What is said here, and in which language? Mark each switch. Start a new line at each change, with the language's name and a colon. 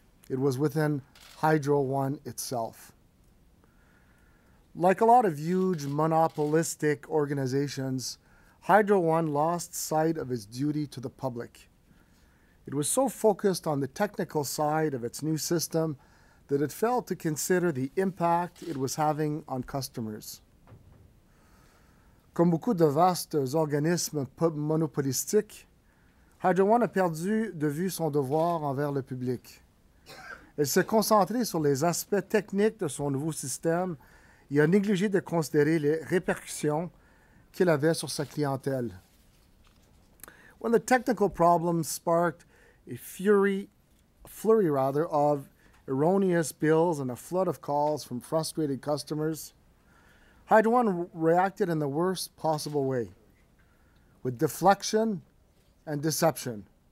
English: It was within Hydro One itself. Like a lot of huge monopolistic organizations, Hydro One lost sight of its duty to the public. It was so focused on the technical side of its new system that it failed to consider the impact it was having on customers.
French: Comme beaucoup de vastes organismes monopolistiques, Hydro One a perdu de vue son devoir envers le public. Elle s'est concentrée sur les aspects techniques de son nouveau système et a négligé de considérer les répercussions qu'il avait sur sa clientèle.
English: When the technical problems sparked a flurry of erroneous bills and a flood of calls from frustrated customers, Hydro One reacted in the worst possible way, with deflection and deception.